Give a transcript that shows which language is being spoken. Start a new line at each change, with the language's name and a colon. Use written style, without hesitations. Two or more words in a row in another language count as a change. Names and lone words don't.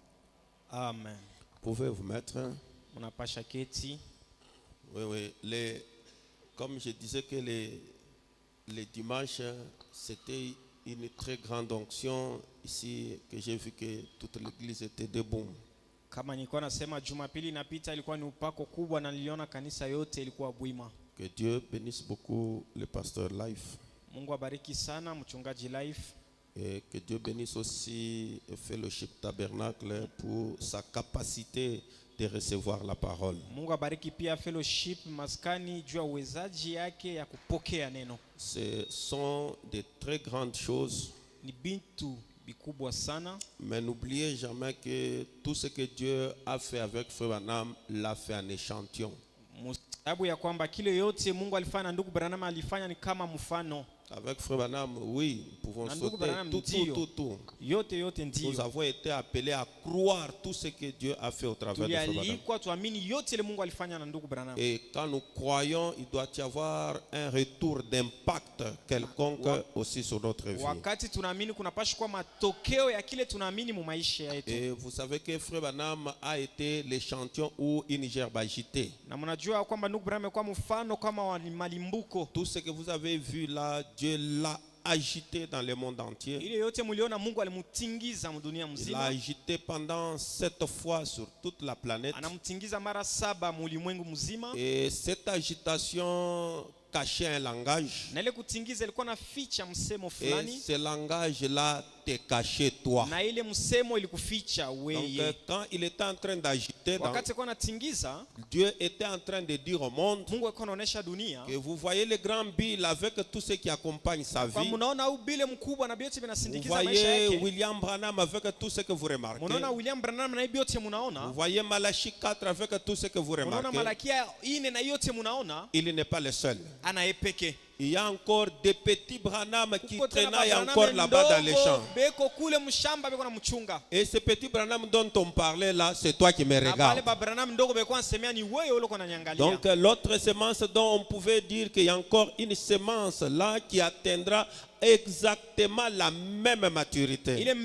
French: Amen. Pouvez vous mettre?
Swahili: Unapasha keti.
French: Oui. Comme je disais que les dimanches, c'était une très grande onction ici, que j'ai vu que toute l'église était debout.
Swahili: Kama nilikuwa nasema Jumapili inapita ilikuwa ni upako kubwa na niliona kanisa yote ilikuwa bwima.
French: Que Dieu bénisse beaucoup le pasteur Life.
Swahili: Mungu abariki sana mchungaji Life.
French: Et que Dieu bénisse aussi Fellowship Tabernacle pour sa capacité de recevoir la parole.
Swahili: Mungu abariki pia Fellowship maskani juu ya uwezaji yake ya kupokea neno.
French: Ce sont de très grandes choses.
Swahili: Ni bintu bikubwa sana.
French: Mais n'oubliez jamais que tout ce que Dieu a fait avec Frère Branham l'a fait en échantillon.
Swahili: Sababu ya kwamba kile yote Mungu alifanya na ndugu Branham alifanya ni kama mfano.
French: Avec Frère Branham, oui, nous pouvons sauter tout.
Swahili: Yote ndio.
French: Nous avons été appelés à croire tout ce que Dieu a fait au travers de Frère Branham.
Swahili: Tuamini yote ile Mungu alifanya na ndugu Branham.
French: Et quand nous croyons, il doit y avoir un retour d'impact quelconque aussi sur notre vie.
Swahili: Wakati tunaamini kunapaswa kuwa matokeo ya kile tunaamini mu maisha yetu.
French: Et vous savez que Frère Branham a été l'échantillon où une gerbe agitée.
Swahili: Na mnajua kwamba ndugu Branham kwa mfano kama wa malimbuko.
French: Tout ce que vous avez vu là, Dieu l'a agité dans le monde entier.
Swahili: Ile yote mliona Mungu alimutingiza dunia mzima.
French: Il l'a agité pendant 7 fois sur toute la planète.
Swahili: Anamtingiza mara 7 mu ulimwengu mzima.
French: Et cette agitation cachait un langage.
Swahili: Na ile kutingiza ilikuwa na ficha msemo
French: Et
Swahili: fulani.
French: ce langage-là te cachait toi.
Swahili: Na ile msemo ilikuficha wewe.
French: Donc quand il était en train d'agiter,
Swahili: wakati kwa natingiza,
French: Dieu était en train de dire au monde
Swahili: Mungu alikuwa anaonesha dunia
French: que vous voyez le grand Bill avec tout ce qui accompagne sa vie.
Swahili: Kwa mnaona au bile mkubwa na biote vinasindikiza maisha yake.
French: Vous voyez William Branham avec tout ce que vous remarquez.
Swahili: Mnaona William Branham na biote mnaona.
French: Vous voyez Malachie 4 avec tout ce que vous remarquez.
Swahili: Mnaona Malakia 4 na yote mnaona.
French: Il n'est pas le seul.
Swahili: Anaepeke.
French: Il y a encore des petits Branham qui traînaient encore là-bas dans les champs. Et ces petits Branham dont on parlait là, c'est toi qui me regardes. Donc l'autre semence dont on pouvait dire qu'il y a encore une semence là qui atteindra exactement la même maturité.